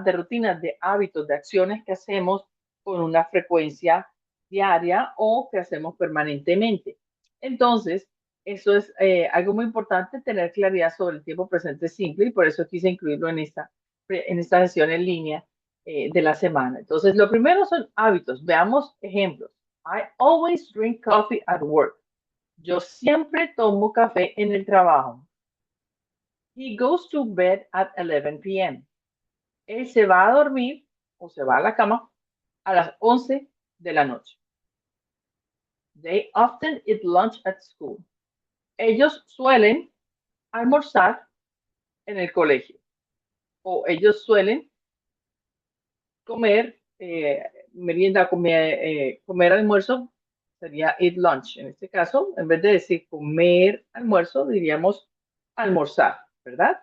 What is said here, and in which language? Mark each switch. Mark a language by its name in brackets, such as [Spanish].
[Spanish] De rutinas, de hábitos, de acciones que hacemos con una frecuencia diaria o que hacemos permanentemente. Entonces, eso es algo muy importante, tener claridad sobre el tiempo presente simple y por eso quise incluirlo en esta sesión en línea de la semana. Entonces, lo primero son hábitos. Veamos ejemplos. [English] I always drink coffee at work. [Spanish] Yo siempre tomo café en el trabajo. [English] He goes to bed at 11 p.m. [Spanish] Él se va a dormir o se va a la cama a las 11 de la noche. [English] They often eat lunch at school. [Spanish] Ellos suelen almorzar en el colegio o ellos suelen comer merienda, comer almuerzo, sería eat lunch. En este caso, en vez de decir comer almuerzo, diríamos almorzar, ¿verdad?